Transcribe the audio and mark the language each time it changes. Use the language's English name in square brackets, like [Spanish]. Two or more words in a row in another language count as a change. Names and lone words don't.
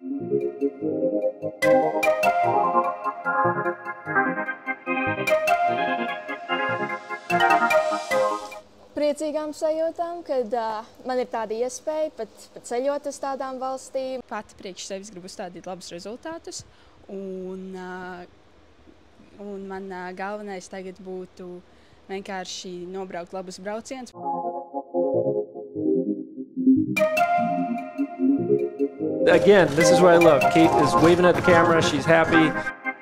[Latvian] Priecīgām sajūtām, kad man ir tāda iespēja pat ceļot uz tādām valstīm. Pati priekš sevis gribu uzstādīt labus rezultātus, un man galvenais tagad būtu vienkārši nobraukt labus braucienus. [English] Again, this is what I love. Kate is waving at the camera, she's happy.